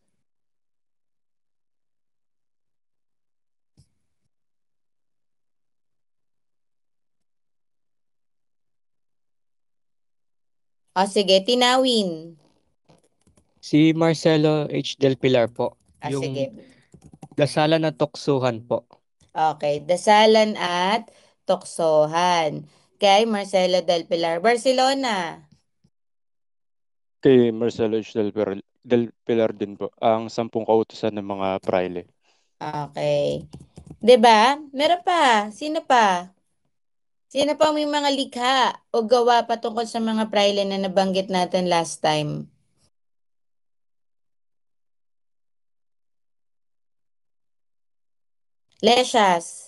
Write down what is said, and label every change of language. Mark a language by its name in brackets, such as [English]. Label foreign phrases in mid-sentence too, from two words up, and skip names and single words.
[Filipino] O sige, tinawin. Si Marcelo H. Del Pilar po. Yung Sige. dasalan ng tuksuhan po. Okay, dasalan at tuksohan. Kay Marcelo del Pilar. Barcelona. Kay Marcelo H. Del Pilar din po. Ang 10 kautusan ng mga praile. Okay. 'Di ba? Meron pa. Sino pa? Sino pa may mga likha o gawa patungkol sa mga praile na nabanggit natin [English] last time? Leshas.